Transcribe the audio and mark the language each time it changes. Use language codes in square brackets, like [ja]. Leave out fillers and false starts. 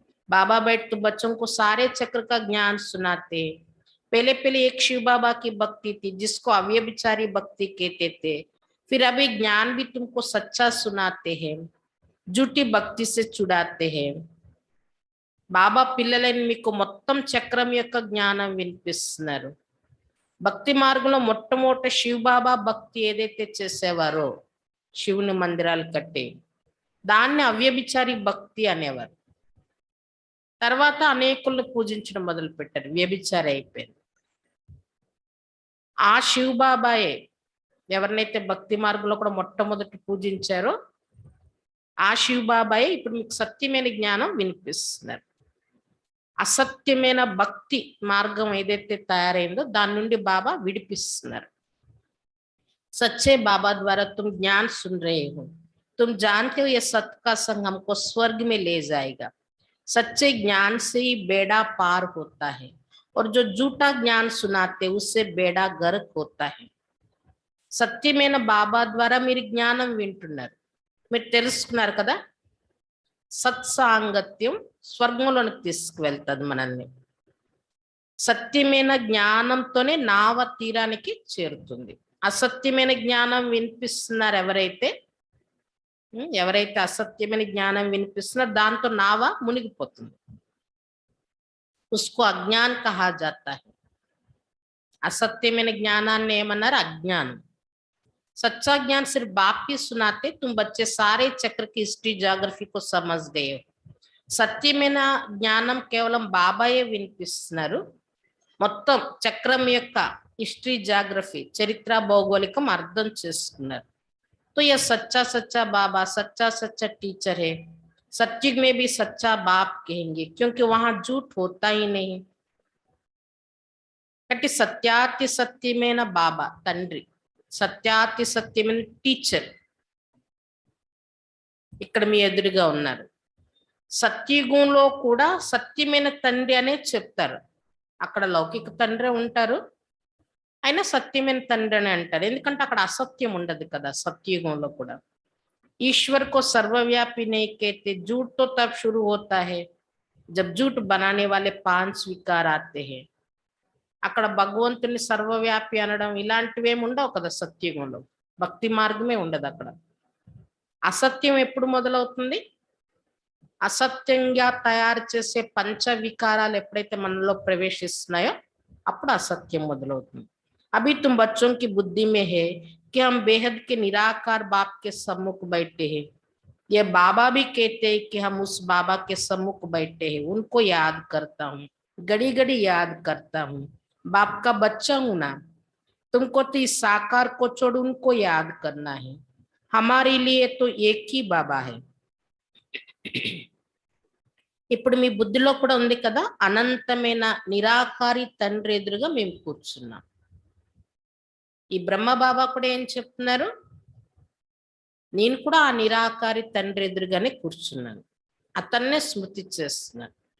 [hi] బాబా बैठ तो बच्चों को सारे चक्र का ज्ञान सुनाते. पहले पहले एक शिव बाबा की भक्ति थी, जिसको अव्यभिचारी भक्ति कहते थे. फिर अभी ज्ञान भी तुमको सच्चा सुनाते हैं, झूठी भक्ति से छुड़ाते हैं. [te] బాబా పిల్లలని మీకు మొత్తం చక్రం యొక్క జ్ఞానం వినిపిస్తున్నారు. భక్తి మార్గంలో మొట్టమొదట శివ్ బాబా భక్తి ఏదైతే చేసేవారో, శివుని మందిరాలు కట్టి, దాన్ని అవ్యభిచారి భక్తి అనేవారు. తర్వాత అనేకులను పూజించడం మొదలు పెట్టారు, వ్యభిచారి అయిపోయింది. ఆ శివ్ బాబాయే ఎవరినైతే భక్తి మార్గంలో కూడా మొట్టమొదటి పూజించారో, ఆ శివ్ బాబాయే ఇప్పుడు మీకు సత్యమైన జ్ఞానం వినిపిస్తున్నారు. అసత్యమైన భక్తి మార్గం ఏదైతే తయారైందో దాని నుండి బాబా విడిపిస్తున్నారు. [hi] सच्चे बाबा द्वारा तुम ज्ञान सुन रहे हो, तुम जानते हो ये सत्य का संग हमको स्वर्ग में ले जाएगा. सच्चे ज्ञान से ही बेड़ा पार होता है, और जो झूठा ज्ञान सुनाते उससे बेड़ा गर्क होता है. [te] సత్యమైన బాబా ద్వారా మీరు జ్ఞానం వింటున్నారు, మీరు తెలుసుకున్నారు కదా. సత్సాంగత్యం స్వర్గంలోనికి తీసుకువెళ్తుంది మనల్ని. సత్యమైన జ్ఞానంతోనే నావ తీరానికి చేరుతుంది. అసత్యమైన జ్ఞానం వినిపిస్తున్నారు ఎవరైతే అసత్యమైన జ్ఞానం వినిపిస్తున్నారో దాంతో నావ మునిగిపోతుంది. [hi] ఉస్కో అజ్ఞాన్ కహా జాతా హై. [te] అసత్యమైన జ్ఞానాన్ని ఏమన్నారు? అజ్ఞానం. [hi] सच्चा ज्ञान सिर्फ बाप ही सुनाते, तुम बच्चे सारे चक्र की हिस्ट्री ज्योग्राफी को समझ गए हो. [te] సత్యమైన జ్ఞానం కేవలం బాబాయే వినిపిస్తున్నారు, మొత్తం చక్రం యొక్క హిస్టరీ జాగ్రఫీ చరిత్ర భౌగోళికం అర్థం చేసుకున్నారు. [hi] तो यह सच्चा सच्चा बाबा सच्चा सच्चा टीचर है. सत्युग में भी सच्चा बाप कहेंगे, क्योंकि वहां झूठ होता ही नहीं. [te] కాబట్టి సత్యాతి సత్యమైన బాబా తండ్రి, సత్యాతి సత్యమైన టీచర్ ఇక్కడ మీ ఎదురుగా ఉన్నారు. సత్యయుగంలో కూడా సత్యమైన తండ్రి అనే చెప్తారు. అక్కడ లౌకిక తండ్రి ఉంటారు, అయినా సత్యమైన తండ్రి అని అంటారు, ఎందుకంటే అక్కడ అసత్యం ఉండదు కదా సత్యయుగంలో కూడా. [hi] ईश्वर को सर्वव्यापी नहीं कहते, झूठ तो तब शुरू होता है जब झूठ बनाने वाले 5 विकार आते हैं. [te] అక్కడ భగవంతుని సర్వవ్యాపి అనడం ఇలాంటివి ఏమి ఉండవు కదా సత్యయుగంలో. భక్తి మార్గమే ఉండదు అక్కడ. అసత్యం ఎప్పుడు మొదలవుతుంది? అసత్యంగా తయారు చేసే పంచ వికారాలు ఎప్పుడైతే మనలో ప్రవేశిస్తున్నాయో అప్పుడు అసత్యం మొదలవుతుంది. [hi] अभी तुम बच्चों की बुद्धि में है कि हम बेहद के निराकार बाप के सम्मुख बैठे हैं. ये बाबा भी कहते हैं कि हम उस बाबा के सम्मुख बैठे हैं, उनको याद करता हूँ, घड़ी घड़ी याद करता हूँ. बाप का बच्चा हूं ना, तुमको तो इस साकार को छोड़ उनको याद करना है. हमारे लिए तो एक ही बाबा है. [te] ఇప్పుడు మీ బుద్ధిలో కూడా ఉంది కదా, అనంతమైన నిరాకారి తండ్రి ఎదురుగా మేము కూర్చున్నాం. ఈ బ్రహ్మ బాబా కూడా ఏం చెప్తున్నారు, నేను కూడా ఆ నిరాకారి తండ్రి ఎదురుగానే కూర్చున్నాను, అతన్నే స్మృతి చేస్తున్నాను.